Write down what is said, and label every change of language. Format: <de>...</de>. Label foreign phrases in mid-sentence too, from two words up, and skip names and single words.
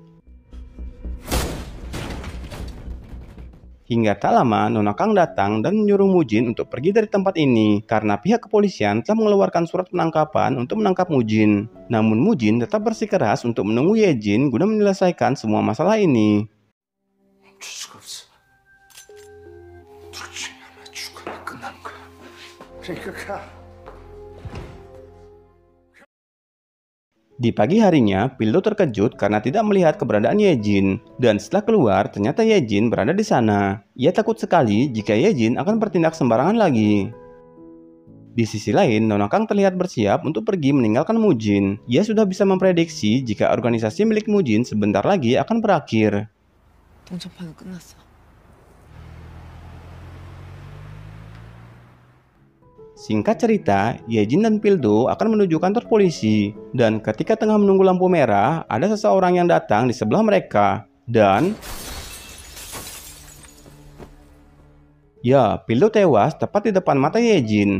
<id>Hingga tak lama, Nona Kang datang dan menyuruh Mujin untuk pergi dari tempat ini karena pihak kepolisian telah mengeluarkan surat penangkapan untuk menangkap Mujin. Namun Mujin tetap bersikeras untuk menunggu Yejin guna menyelesaikan semua masalah ini.</id> <ko>멈출 수가 없어. 둘 중에 하나 죽으면 끝나는 거야. 그러니까 가.</ko> <id>Di pagi harinya, Pildo terkejut karena tidak melihat keberadaan Yejin. Dan setelah keluar, ternyata Yejin berada di sana. Ia takut sekali jika Yejin akan bertindak sembarangan lagi. Di sisi lain, Nona Kang terlihat bersiap untuk pergi meninggalkan Mujin. Ia sudah bisa memprediksi jika organisasi milik Mujin sebentar lagi akan berakhir.</id> <ko>동전판은 끝났어.</ko> <id>Singkat cerita, Yejin dan Pildo akan menuju kantor polisi. Dan ketika tengah menunggu lampu merah, ada seseorang yang datang di sebelah mereka. Dan ya, Pildo tewas tepat di depan mata Yejin.</id>